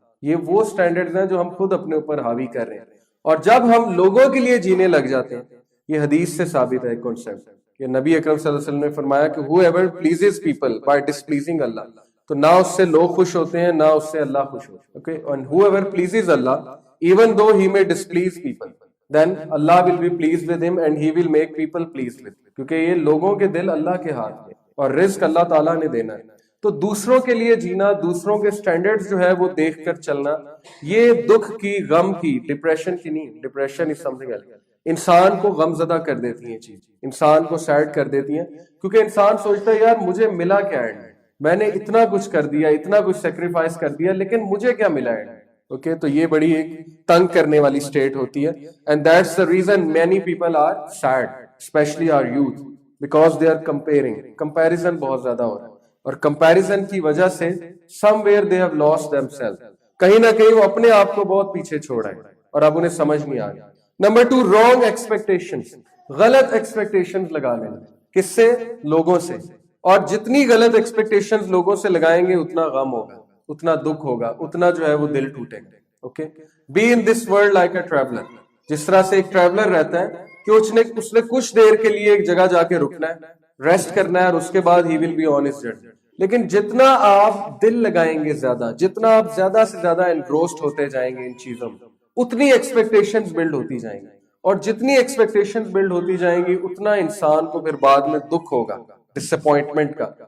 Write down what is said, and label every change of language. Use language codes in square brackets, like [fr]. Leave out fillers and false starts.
[ur] یہ وہ اسٹینڈرڈ ہیں جو ہم خود اپنے اوپر حاوی کر رہے ہیں. اور جب ہم لوگوں کے لیے جینے لگ جاتے ہیں، یہ حدیث سے ثابت ہے کانسیپٹ کہ نبی اکرم صلی اللہ علیہ وسلم نے فرمایا کہ [en] whoever pleases people by displeasing Allah، [ur] تو نہ اس سے لوگ خوش ہوتے ہیں نہ اس سے اللہ خوش ہوتے ہیں. [en] okay and whoever pleases Allah even though he may displease people then Allah will be pleased with him and he will make people pleased with him. [ur] کیونکہ یہ لوگوں کے دل اللہ کے ہاتھ میں اور رزق اللہ تعالیٰ نے دینا ہے. تو دوسروں کے لیے جینا، دوسروں کے سٹینڈرڈز جو ہے وہ دیکھ کر چلنا، یہ دکھ کی، غم کی، ڈپریشن کی نہیں. [en] Depression is something else. [ur] انسان کو غم زدہ کر دیتی ہیں چیز، انسان کو سیڈ کر دیتی ہیں، کیونکہ انسان سوچتا ہے یار مجھے ملا کیا ہے، میں نے اتنا کچھ کر دیا، اتنا کچھ سیکریفائس کر دیا، لیکن مجھے کیا ملا ہے. اوکے تو یہ بڑی ایک تنگ کرنے والی سٹیٹ ہوتی ہے. [en] And that's the reason many people are sad, especially our youth, because they are comparing. [ur] Comparison بہت زیادہ ہو رہا ہے، اور comparison کی وجہ سے [en] somewhere they have lost themselves. [ur] کہیں نہ کہیں وہ اپنے آپ کو بہت پیچھے چھوڑ رہے ہیں اور اب انہیں سمجھ نہیں آ رہا. Number 2، [en] wrong expectations. [ur] غلط expectations لگا لینا. کس سے؟ لوگوں سے. اور جتنی غلط expectations لوگوں سے لگائیں گے اتنا غم ہوگا، اتنا دکھ ہوگا، اتنا جو ہے وہ دل ٹوٹے گا. [en] Okay be in this world like a traveler. [ur] جس طرح سے ایک ٹریولر رہتا ہے کہ اس نے کچھ دیر کے لیے ایک جگہ جا کے رکنا ہے، ریسٹ کرنا ہے، اور اس کے بعد [en] he will be on his journey. [ur] لیکن جتنا آپ دل لگائیں گے زیادہ، جتنا آپ زیادہ سے زیادہ انگروسڈ ہوتے جائیں گے ان چیزوں میں، اتنی ایکسپیکٹیشنز بلڈ ہوتی جائیں گی، اور جتنی ایکسپیکٹیشنز بلڈ ہوتی جائیں گی اتنا انسان کو پھر بعد میں دکھ ہوگا ڈس اپوائنٹمنٹ کا.